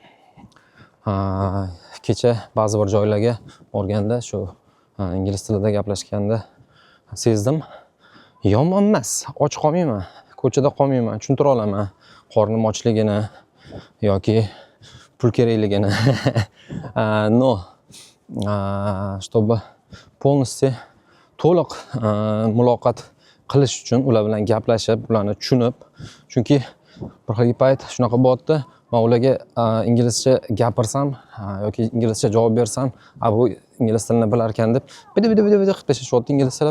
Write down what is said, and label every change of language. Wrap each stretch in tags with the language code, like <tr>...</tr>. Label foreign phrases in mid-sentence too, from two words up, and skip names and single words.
<uz>Kecha ba'zi bir joylarga borganda shu ingliz tilida gaplashganda sezdim. Yomon emas, och qolmayman, ko'chada qolmayman, tushuntira olaman. Qornim ochligini yoki pul kerakligini. No.</uz> <ru>Чтобы полностью</ru> <uz>to'liq muloqot qilish uchun ular bilan gaplashib, ularni tushunib, chunki bir xil payt shunaqa bo'lyapti, men ularga inglizcha gapirsam yoki inglizcha javob bersam, bu ingliz tilini bilar ekan deb bidi qilib tashlashayapti inglizchalab.</uz>